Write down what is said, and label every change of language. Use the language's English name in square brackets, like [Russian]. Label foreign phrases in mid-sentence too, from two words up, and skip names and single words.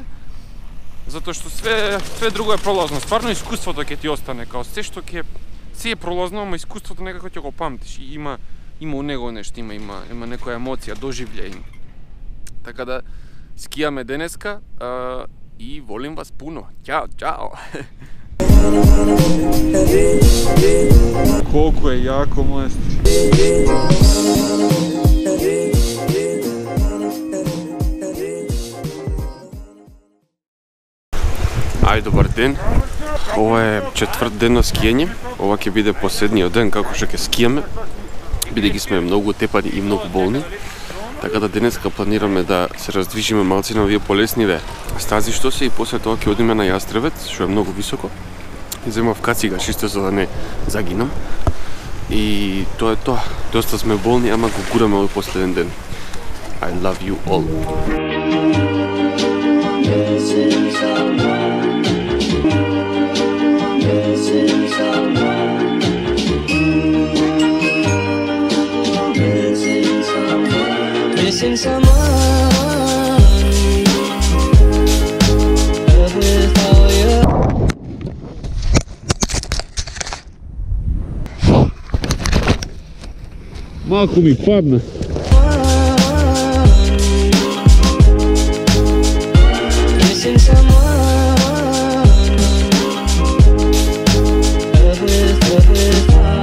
[Macedonian] Затоа што [Serbian] све друго [Macedonian] е пролазно. Стварно искуството ќе ти остане, као се што се е пролазно, ама искуството некако ќе го памтиш и има у него нешто, има некоја емоција, доживљај. Така да скијаме денеска и [Serbian] волим вас пуно. Ćao, čao! [Macedonian] Колку е јако, мајстри! Ај, добар ден! Ова е четврт ден на скијање. Ова ќе биде последниот ден како што ќе скијаме, бидејќи сме многу тепани и многу болни. Така да денеска планираме да се раздвижиме малци на овие полесниве стази што се и после тоа ќе одиме на Јастребец, што е многу високо. Земав кацига чисто за да не загинам. И тоа е тоа. Доста сме болни, ама го гураме овој последен ден. [English] I love you all. Missing someone with all your... [Macedonian] Малку ми падна. [English] Missing someone with